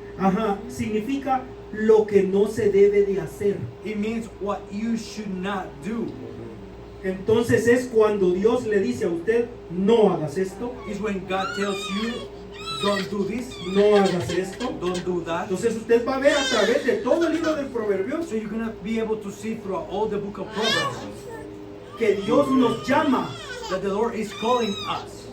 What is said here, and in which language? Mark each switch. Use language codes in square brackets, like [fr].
[es] Ajá, significa lo que no se debe de hacer. [en] It means what you should not do. [es] Entonces es cuando Dios le dice a usted, no hagas esto, [en] Is when God tells you, don't do this, [es] no hagas esto. [en] don't do that. [es] Entonces usted va a ver a través de todo el libro del Proverbios [en] So you're gonna be able to see throughout all the book of Proverbs [es] que Dios nos llama [en] that the Lord is calling us